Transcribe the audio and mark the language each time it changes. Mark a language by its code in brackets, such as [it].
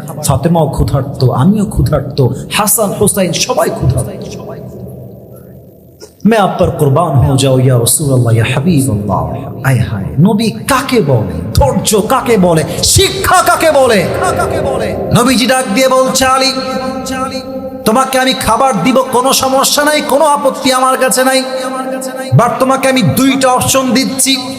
[bn] ফাতেমাও ক্ষুধার্ত, আমিও ক্ষুধার্ত, হাসান হুসাইন সবাই ক্ষুধার্ত। [hi] मैं आप पर कुर्बान हो जाओ या रसूल अल्लाह या हबीब अल्लाह। [bn] आय हाय, নবী কাকে বলে, ধৈর্য কাকে বলে, শিক্ষা কাকে বলে? নবীজি ডাক দিয়ে বলছে আলী, তোমাকে আমি খাবার দিব, কোনো সমস্যা নাই, কোনো আপত্তি আমার কাছে নাই, বাট তোমাকে আমি 2টা অপশন দিচ্ছি।